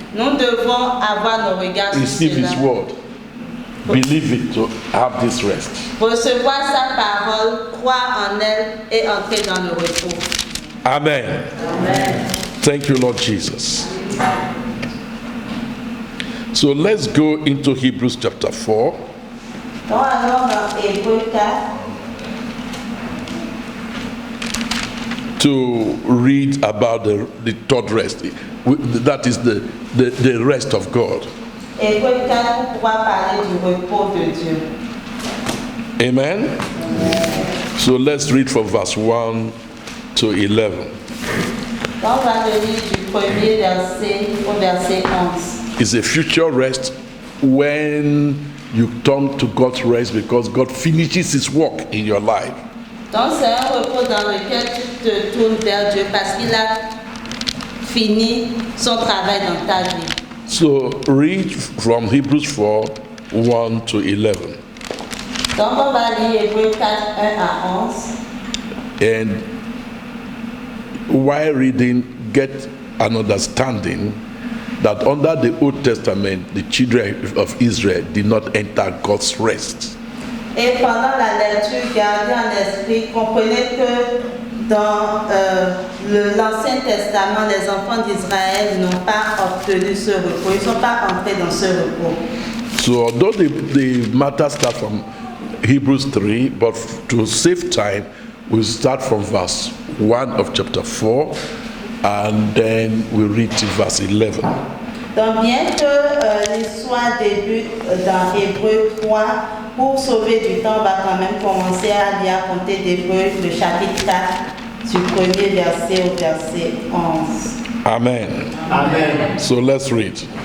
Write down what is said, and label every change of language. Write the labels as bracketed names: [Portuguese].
[French] Nous devons avoir nos regards sur [English] Receive His [French] cela. [English] word. Believe it to have this rest. [French] Recevoir sa parole, croire en elle et entrer dans le repos. Amen. Amen. [English] Thank you, Lord Jesus. So let's go into Hebrews chapter 4. [French] Donc allons dans Hébreux 4 [English] to read about the third rest. That is the rest of God. [French] Hébreux 4 pour pouvoir parler du repos de Dieu. Amen. [English] So let's read from verse 1 to 11. [French] Donc on va lire du premier verset au verset 11. [English] It's a future rest when you turn to God's rest because God finishes His work in your life. [French] Donc c'est un repos dans lequel tu te tournes vers Dieu parce qu'il a fini son travail dans ta vie. [English] So read from Hebrews 4, 1 to 11. [French] Donc on va lire Hébreux 4, 1 à 11. [English] And while reading, get an understanding that under the Old Testament, the children of Israel did not enter God's rest. [French] Et pendant la lecture, gardez en esprit, comprenez que dans l'Ancien Testament, les enfants d'Israël n'ont pas obtenu ce repos. Ils ne sont pas entrés dans ce repos. [English] So although the matter starts from Hebrews 3, but to save time, we'll start from verse 1 of chapter 4, and then we'll read to verse 11. [French] Donc, bien que l'histoire débute dans Hébreux 3, pour sauver du temps, on va quand même commencer à lire à compter d'Hébreux, le chapitre 4, du premier verset au verset 11. Amen. Amen. [English] So let's read.